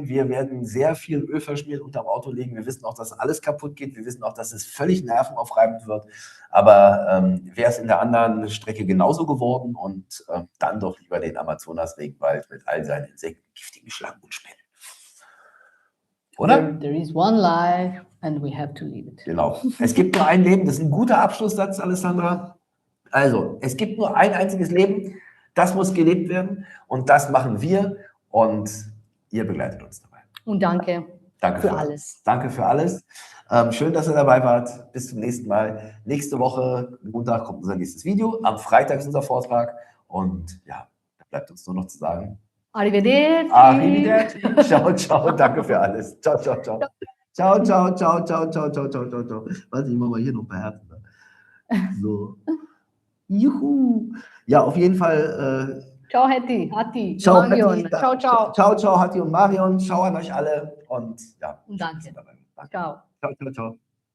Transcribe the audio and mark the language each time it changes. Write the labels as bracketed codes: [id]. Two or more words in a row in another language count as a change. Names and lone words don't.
[de] Wir werden sehr viel Öl verschmiert unterm Auto legen. Wir wissen auch, dass alles kaputt geht. Wir wissen auch, dass es völlig nervenaufreibend wird. Aber wäre es in der anderen Strecke genauso geworden und dann doch lieber den Amazonas-Regenwald mit all seinen Insekten, giftigen Schlangen und Spinnen. Oder? [en] There is one life and we have to live it. [de] Genau. Es gibt nur ein Leben. Das ist ein guter Abschlusssatz, Alessandra. Also, es gibt nur ein einziges Leben. Das muss gelebt werden. Und das machen wir. Und ihr begleitet uns dabei. Und danke, Danke für alles. Danke für alles. Schön, dass ihr dabei wart. Bis zum nächsten Mal. Nächste Woche, Montag, kommt unser nächstes Video. Am Freitag ist unser Vortrag. Und ja, da bleibt uns nur noch zu sagen. Arrivederci. [it] Arrivederci. Ciao, ciao. [de] Danke für alles. [it] Ciao, ciao, ciao. Ciao, ciao, ciao, ciao, ciao, ciao, ciao, ciao, ciao. [de] Warte, ich mache mal hier noch ein paar Herzen. So. Juhu. Ja, auf jeden Fall. Ciao, Hatti, Ciao, Marion. Hatti. [it] Ciao, ciao. Ciao, ciao, [de] Hatti und Marion. Ciao an euch alle. Und ja. Und danke. Danke. Ciao. [it] Ciao, ciao, ciao.